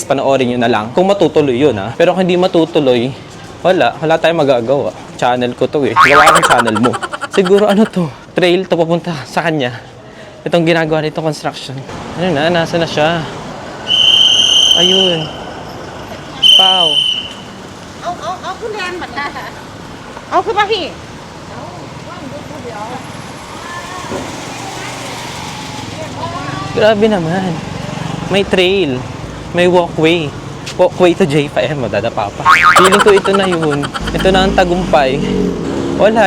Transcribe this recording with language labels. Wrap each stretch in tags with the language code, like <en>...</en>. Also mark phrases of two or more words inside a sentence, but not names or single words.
<tl>Panoorin nyo na lang. Kung matutuloy yun ha. Pero kung hindi matutuloy, wala tayong magagawa. Channel ko to eh. Gawa akong channel mo. Siguro ano to? Trail to papunta sa kanya. Itong ginagawa nito construction. Ano na? Nasa na siya? Ayun. Pow.</tl> <th>เอาขึ้นแรงเหมือนกันเอาขึ้นมาพี่</th> <tl>Grabe naman. May trail. May walkway. Walkway to J5. Madadapa pa. Feeling ko ito na yun. Ito na ang tagumpay. Wala.</tl>